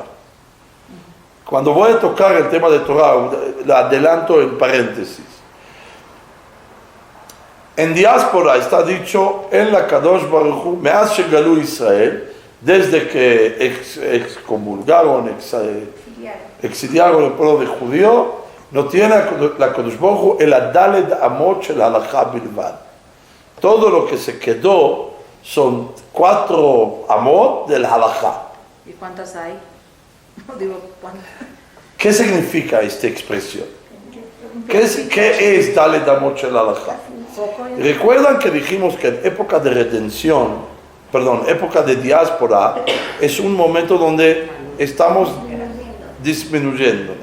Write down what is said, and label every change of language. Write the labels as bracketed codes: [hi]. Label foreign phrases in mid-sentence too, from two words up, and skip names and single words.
[es] Cuando voy a tocar el tema de Torah, la adelanto en paréntesis. En diáspora está dicho, en la [he] קדוש ברוך הוא, מאז שגלו ישראל, [es] desde que excomulgaron, exiliaron el pueblo de judío, No tiene la [he] קדוש ברוך הוא אל ד' אמות של הלכה בלבד. [es] Todo lo que se quedó son 4 Amot del Halakha. ¿Y cuántas hay? No digo cuántas. ¿Qué significa esta expresión? ¿Qué es [he] ד' אמות של הלכה? [es] Recuerdan que dijimos que en época de redención, época de diáspora, es un momento donde estamos disminuyéndonos.